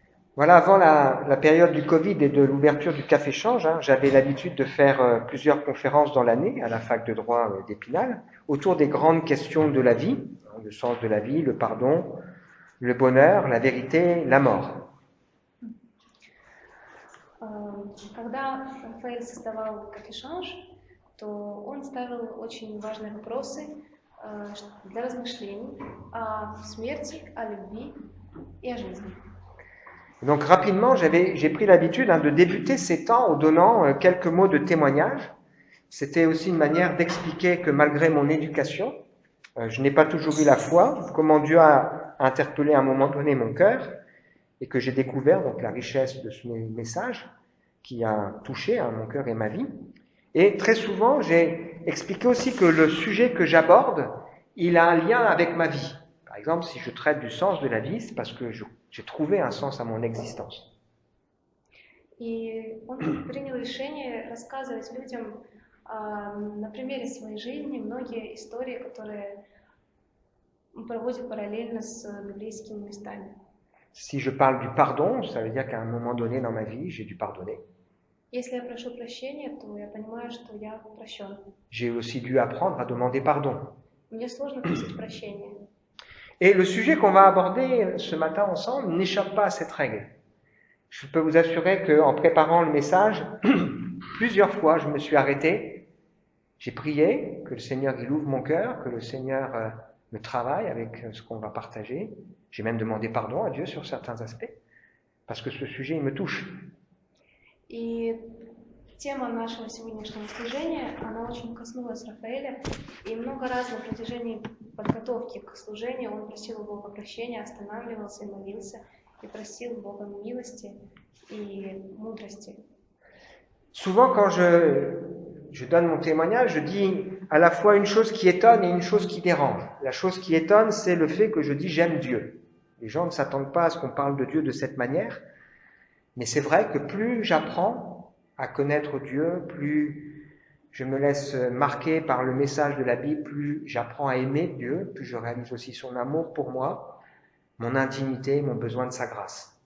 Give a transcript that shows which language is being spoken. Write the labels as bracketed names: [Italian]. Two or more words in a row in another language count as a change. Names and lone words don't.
[French] Voilà, avant la période du Covid et de l'ouverture du Café-Change, hein, j'avais l'habitude de faire plusieurs conférences dans l'année à la fac de droit d'Épinal autour des grandes questions de la vie, hein, le sens de la vie, le pardon, le bonheur, la vérité, la mort. [Russian] Когда Рафаэль создавал кофешанж, то он ставил очень важные вопросы для размышлений о смерти, о любви и о жизни. [French] Donc rapidement, j'ai pris l'habitude de débuter ces temps en donnant quelques mots de témoignage. C'était aussi une manière d'expliquer que malgré mon éducation, je n'ai pas toujours eu la foi, comment Dieu a interpellé à un moment donné mon cœur et que j'ai découvert donc la richesse de ce message qui a touché mon cœur et ma vie. Et très souvent, j'ai expliqué aussi que le sujet que j'aborde, il a un lien avec ma vie. Par exemple, si je traite du sens de la vie, c'est parce que j'ai trouvé un sens à mon existence. [Russian] И он принял решение рассказывать людям на примере своей жизни многие истории, которые он проводит параллельно с библейскими местами. [French] Si je parle du pardon, ça veut dire qu'à un moment donné dans ma vie, j'ai dû pardonner. [Russian] Если я прошу прощения, то я понимаю, что я прощен. [French] J'ai aussi dû apprendre à demander pardon. [Russian] Мне сложно просить прощения. [French] Et le sujet qu'on va aborder ce matin ensemble n'échappe pas à cette règle. Je peux vous assurer qu'en préparant le message, plusieurs fois je me suis arrêté, j'ai prié que le Seigneur il ouvre mon cœur, que le Seigneur me travaille avec ce qu'on va partager. J'ai même demandé pardon à Dieu sur certains aspects, parce que ce sujet il me touche. [Russian] И тема нашего сегодняшнего служения, она очень коснулась Рафаэля, и много раз на протяжении подготовки к служению он просил у Бога прощения, останавливался и молился, и просил Бога милости и мудрости. [French] Souvent, quand je donne mon témoignage, je dis à la fois une chose qui étonne et une chose qui dérange. La chose qui étonne, c'est le fait que je dis j'aime Dieu. Les gens ne s'attendent pas à ce qu'on parle de Dieu de cette manière, mais c'est vrai que plus j'apprends à connaître Dieu, plus je me laisse marquer par le message de la Bible, plus j'apprends à aimer Dieu, plus je réalise aussi son amour pour moi, mon intimité, mon besoin de sa grâce.